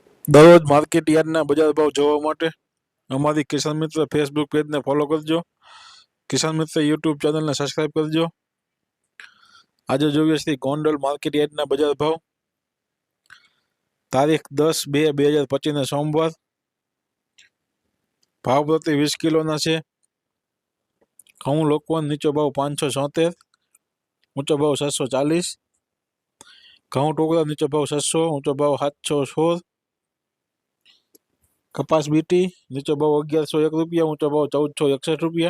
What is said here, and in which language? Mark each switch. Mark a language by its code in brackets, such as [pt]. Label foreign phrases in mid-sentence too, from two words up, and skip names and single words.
[gu] દરરોજ માર્કેટ યાર્ડના બજાર ભાવ જોવા માટે અમારી કિસાન મિત્ર ફેસબુક પેજ ને ફોલો કરજો। કિસાન મિત્ર યૂટ્યૂબ ચેનલ ને સબ્સ્ક્રાઇબ કરજો। આજ જોઈએ છે ગોંડલ માર્કેટ યાર્ડના બજાર ભાવ તારીખ 10/2/2025 ને સોમવાર। ભાવ પ્રતિ 20 કિલો ના છે। ઘઉં લોકવન નીચો ભાવ 576, ઊંચો ભાવ 740। ઘઉં ટોકરા નીચો ભાવ 600, ઊંચો ભાવ 716। કપાસ બીટી નીચો ભાવ 1101 રૂપિયા, ઊંચો ભાવ 1461 રૂપિયા।